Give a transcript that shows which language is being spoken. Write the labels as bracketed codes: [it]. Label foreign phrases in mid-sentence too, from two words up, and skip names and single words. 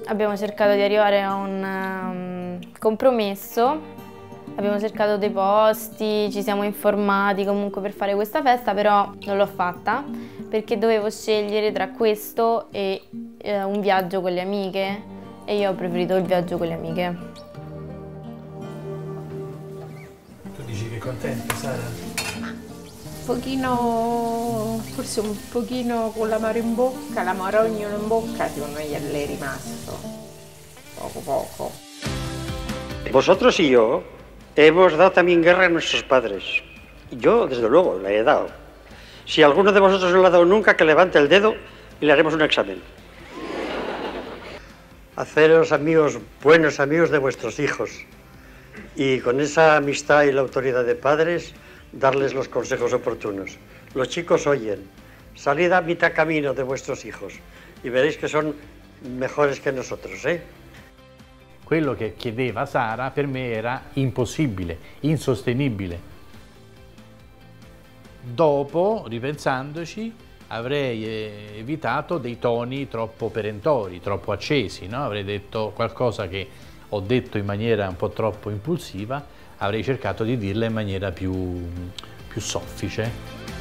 [it] Abbiamo cercato di arrivare a un compromesso, abbiamo cercato dei posti, ci siamo informati comunque per fare questa festa, però non l'ho fatta perché dovevo scegliere tra questo e un viaggio con le amiche e io ho preferito il viaggio con le amiche. Tu dici che è contenta, Sara? Pochino, forse un pochino con l'amaro in bocca, l'amarogno in bocca, secondo me le è rimasto. Poco poco. [es] Vosotros y yo hemos dado también guerra a nuestros padres. Yo, desde luego, la he dado. Si alguno de vosotros no la ha dado nunca, que levante el dedo y le haremos un examen. Haceros amigos, buenos amigos de vuestros hijos. Y con esa amistad y la autoridad de padres, darles los consejos oportunos. Los chicos oyen. Salid a mitad camino de vuestros hijos y veréis que son mejores que nosotros, ¿eh? [it] Quello che chiedeva Sara per me era impossibile, insostenibile. Dopo, ripensandoci, avrei evitato dei toni troppo perentori, troppo accesi, no? Avrei detto qualcosa che ho detto in maniera un po' troppo impulsiva, avrei cercato di dirla in maniera più soffice.